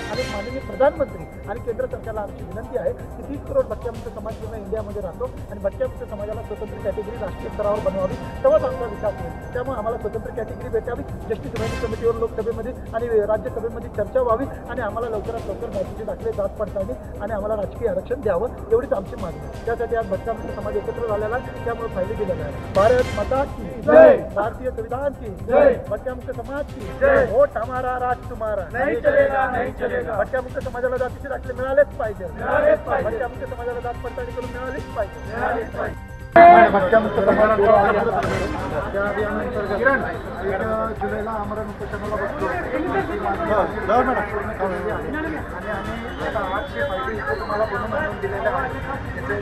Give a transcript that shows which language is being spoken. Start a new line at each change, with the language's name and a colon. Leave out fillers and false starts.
Marathi: आणि माननीय प्रधानमंत्री आणि केंद्र सरकारला आमची विनंती आहे की 30 करोड भटक्यामुक्त समाज पूर्ण इंडियामध्ये राहतो आणि भटक्यामुक्त समाजाला स्वतंत्र कॅटेगरी राष्ट्रीय स्तरावर बनवावी, तेव्हाच आमचा विकास होईल। त्यामुळे आम्हाला स्वतंत्र कॅटेगरी भेटावी, जस्टिस व्हायनी कमिटीवर लोकसभेमध्ये आणि राज्यसभेमध्ये चर्चा व्हावी आणि आम्हाला लवकरात लवकर जातीचे दाखले जात पडताळणी आणि आम्हाला राजकीय आरक्षण द्यावं, एवढीच आमची मागणी आहे। त्यासाठी आज भटक्यामुक्त समाज एकत्र झालेला आहे, त्यामुळे फायदे दिलेला आहे।
Hindi: भारत माता की जय, भारतीय संविधान की जय, भटक्यामुक्त समाज की जय, वोट हमारा राज तुम्हारा नहीं चलेगा नहीं चलेगा।
Marathi: भटक्यामुक्त समाजाला जातीचे दाखले मिळालेच पाहिजे, भटक्यामुक्त समाजाला जात पडताळणी करून मिळालीच पाहिजे। भटक्यामुक्त समाज जोडो त्या अभियानांतर्गत 1 जुलैला आमरण उपोषणाला बसलो आणि आम्ही 800 फायली इथे तुम्हाला बनवून आणून दिलेल्या आहेत।